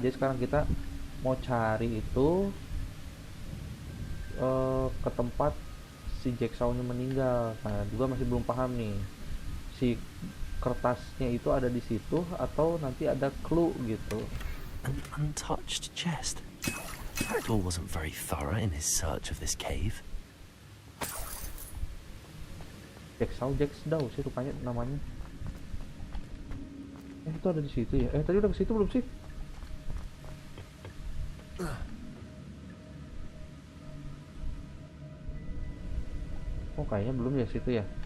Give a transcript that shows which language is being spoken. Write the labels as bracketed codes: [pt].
[id] Jadi sekarang kita mau cari itu ke tempat si Jigsaw-nya meninggal. Nah, juga masih belum paham nih. Si kertasnya itu ada di situ atau nanti ada clue gitu. [en] An untouched chest. Jackdaw wasn't very thorough in his search of this cave. [id] Jigsaw sih rupanya namanya. Itu ada di situ ya. Tadi udah ke situ belum sih? Oh kayaknya belum ya situ ya.